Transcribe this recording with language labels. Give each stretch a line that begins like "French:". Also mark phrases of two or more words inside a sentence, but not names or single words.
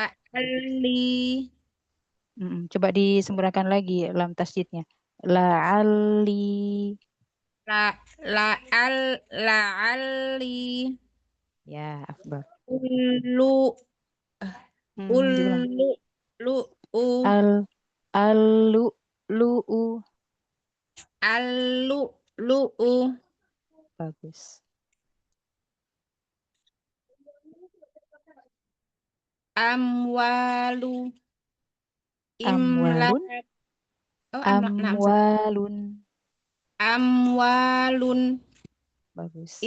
Arabic: La'alli
Indonesian: Coba disempurnakan lagi lam tasjidnya.
Arabic: La'ali. la la'al la'alli
Indonesian: Ya, afdol.
Arabic: ulu
Indonesian: Diulang.
Arabic: ulu lu u Al, alu, lu'u. alu lu u
Indonesian: Bagus.
Arabic: Amwalu. Imlak. Amwalun,
Indonesian: Oh, amlak. Nah, sorry.
Arabic: amwalun. Amwalun.
Indonesian: Bagus.